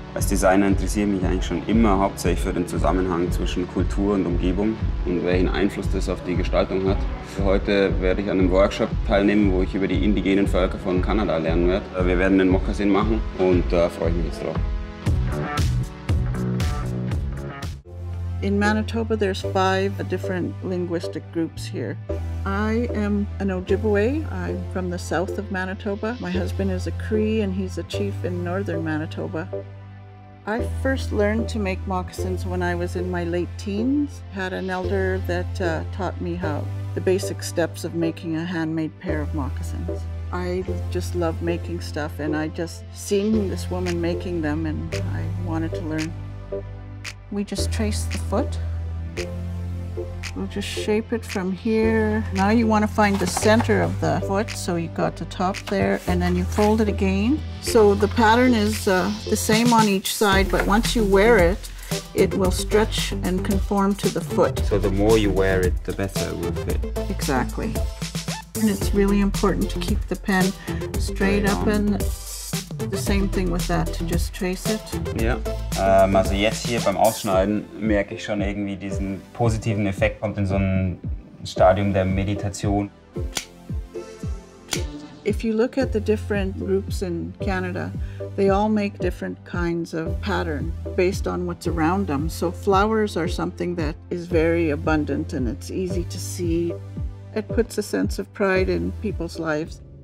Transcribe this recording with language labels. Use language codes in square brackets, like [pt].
[de] Als Designer interessiere ich mich eigentlich schon immer hauptsächlich für den Zusammenhang zwischen Kultur und Umgebung und welchen Einfluss das auf die Gestaltung hat. Heute werde ich an einem Workshop teilnehmen, wo ich über die indigenen Völker von Kanada lernen werde. Wir werden den Mokassin machen und da freue ich mich jetzt drauf. [en] In Manitoba, there's 5 different linguistic groups here. I am an Ojibwe. I'm from the south of Manitoba. My husband is a Cree and he's a chief in northern Manitoba. I first learned to make moccasins when I was in my late teens. Had an elder that taught me the basic steps of making a handmade pair of moccasins. I just love making stuff and I just seen this woman making them and I wanted to learn. We just trace the foot. We'll just shape it from here. Now you want to find the center of the foot, so you got the top there, and then you fold it again. So the pattern is the same on each side, but once you wear it, it will stretch and conform to the foot. So the more you wear it, the better it will fit. Exactly. And it's really important to keep the pen straight up and the same thing with that, to just trace it. [de] Ja, also jetzt hier beim Ausschneiden merke ich schon irgendwie diesen positiven Effekt, kommt in so ein Stadium der Meditation. [en] If you look at the different groups in Canada, they all make different kinds of pattern based on what's around them. So flowers are something that is very abundant and it's easy to see. It puts a sense of pride in people's lives.